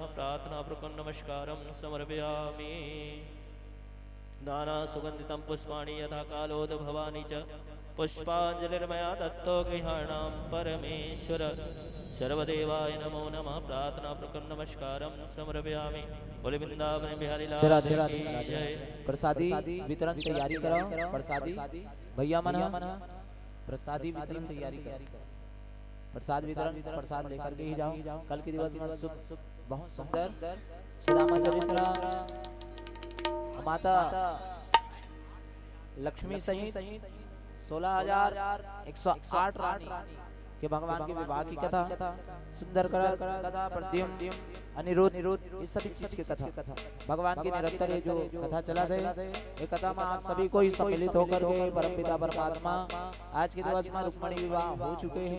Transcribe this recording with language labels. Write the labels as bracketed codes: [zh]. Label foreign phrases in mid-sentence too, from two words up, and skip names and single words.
[sa] प्रार्थना पूर्वकं नमस्कारं समर्पयामि। नाना सुगन्धितं पुष्पाणि यथा कालोद्भवानि च पुष्पाञ्जलिर्मया दत्तो गृहाणां परमेश्वर सर्वदेवाय नमो नमः। प्रार्थना पूर्वकं नमस्कारं समर्पयामि। [hi] बोले वृंदावन बिहारी लाल की जय। प्रसादी वितरण तैयारी करो। प्रसादी भैया मना प्रसादी वितरण तैयारी करो। प्रसाद वितरण प्रसाद लेकर के ही जाओ। कल के दिवस में बहुत सुंदर श्री रामचरित्र माता लक्ष्मी सहित 16,108 रानी के भगवान के विवाह की कथा, सुंदर कथा, प्रद्युम्न, अनिरुद्ध, इस सभी चीज की कथा भगवान की निरंतर जो कथा चला है, ये कथा में आप सभी को सम्मिलित होकर के परमपिता परमात्मा आज के दिवस में रुक्मणी विवाह हो चुके हैं।